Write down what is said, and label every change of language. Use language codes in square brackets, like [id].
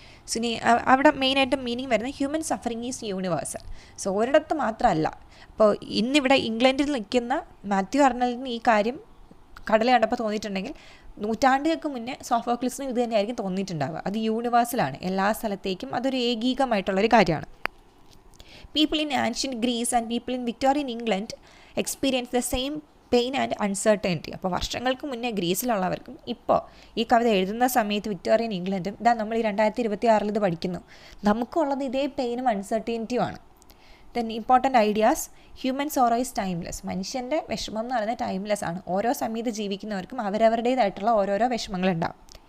[ml] So ഇനി അവിടെ മെയിനായിട്ടും മീനിങ് വരുന്നത് [en] Human suffering is universal. [ml] So ഒരിടത്ത് മാത്രമല്ല. അപ്പോൾ ഇന്നിവിടെ ഇംഗ്ലണ്ടിൽ നിൽക്കുന്ന മാത്യു അർണൽഡിന് ഈ കാര്യം കടൽ കണ്ടപ്പോൾ തോന്നിയിട്ടുണ്ടെങ്കിൽ നൂറ്റാണ്ടുകൾക്ക് മുന്നേ സോഫോക്ലിസിനും ഇത് തന്നെയായിരിക്കും തോന്നിയിട്ടുണ്ടാവുക. അത് യൂണിവേഴ്സലാണ്, എല്ലാ സ്ഥലത്തേക്കും അതൊരു ഏകീകമായിട്ടുള്ളൊരു കാര്യമാണ്. [en] People in ancient Greece and people in Victorian England experience the same pain and uncertainty. [ml] അപ്പോൾ വർഷങ്ങൾക്ക് മുന്നേ ഗ്രീസിലുള്ളവർക്കും ഇപ്പോൾ ഈ കവിത എഴുതുന്ന സമയത്ത് വിക്ടോറിയൻ ഇംഗ്ലണ്ടും നമ്മൾ ഈ 2026 ഇത് പഠിക്കുന്നു. നമുക്കുള്ളത് ഇതേ പെയിനും അൺസർട്ടനിറ്റിയുമാണ്. [en] Then important ideas, human sorrow is timeless. [ml] മനുഷ്യൻ്റെ വിഷമം എന്ന് പറയുന്നത് ടൈംലെസ് ആണ്. ഓരോ സമയത്ത് ജീവിക്കുന്നവർക്കും അവരവരുടേതായിട്ടുള്ള ഓരോരോ വിഷമങ്ങളുണ്ടാകും.